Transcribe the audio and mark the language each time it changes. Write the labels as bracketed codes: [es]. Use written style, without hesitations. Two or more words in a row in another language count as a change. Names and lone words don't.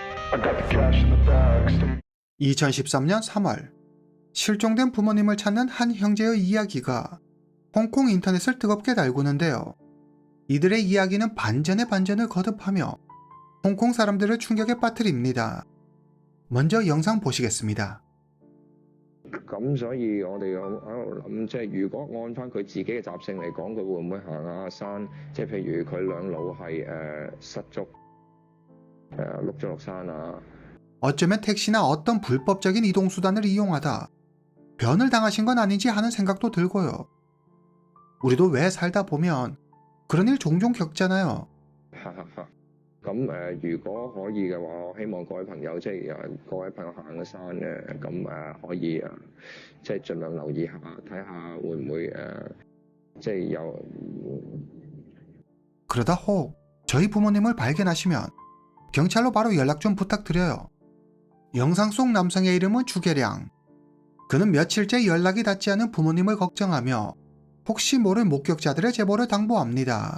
[ko] 2013년 3월, 실종된 부모님을 찾는 한 형제의 이야기가 홍콩 인터넷을 뜨겁게 달구는데요. 이들의 이야기는 반전의 반전을 거듭하며 홍콩 사람들을 충격에 빠뜨립니다. 먼저 영상 보시겠습니다. [yue] 咁所以我哋喺度諗，即係如果按翻佢自己嘅習性嚟講，佢會唔會行下山？即係譬如佢兩老係失足碌咗落山啊？ [ko] 어쩌면 택시나 어떤 불법적인 이동수단을 이용하다 변을 당하신 건 아닌지 하는 생각도 들고요. 우리도 왜 살다 보면 그런 일 종종 겪잖아요. [yue] 咁如果可以嘅話，我希望各位朋友即係各位朋友行個山嘅，咁可以即係盡量留意下，睇下會唔會即係有 [ko] 그러다 혹 저희 부모님을 발견하시면 경찰로 바로 연락 좀 부탁드려요. 영상 속 남성의 이름은 주계량. 그는 며칠째 연락이 닿지 않은 부모님을 걱정하며 혹시 모를 목격자들의 제보를 당부합니다.